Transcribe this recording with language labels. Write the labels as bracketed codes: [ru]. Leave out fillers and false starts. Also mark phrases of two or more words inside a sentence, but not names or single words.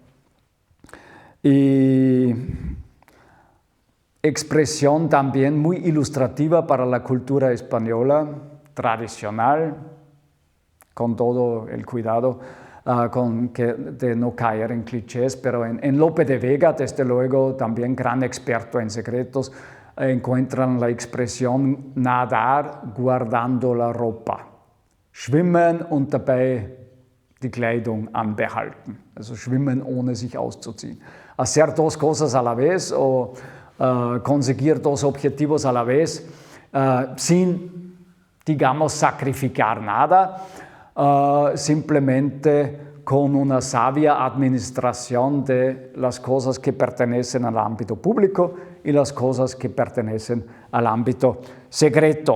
[es] Y expresión también muy ilustrativa para la cultura española, tradicional, con todo el cuidado de no caer en clichés, pero en Lope de Vega, desde luego, también gran experto en secretos, encuentran la expresión nadar guardando la ropa. [de] Schwimmen und dabei die Kleidung anbehalten. Also schwimmen ohne sich auszuziehen. [es] Hacer dos cosas a la vez o conseguir dos objetivos a la vez sin, digamos, sacrificar nada. Simplemente con una sabia administración de las cosas que pertenecen al ámbito público y las cosas que pertenecen al ámbito secreto.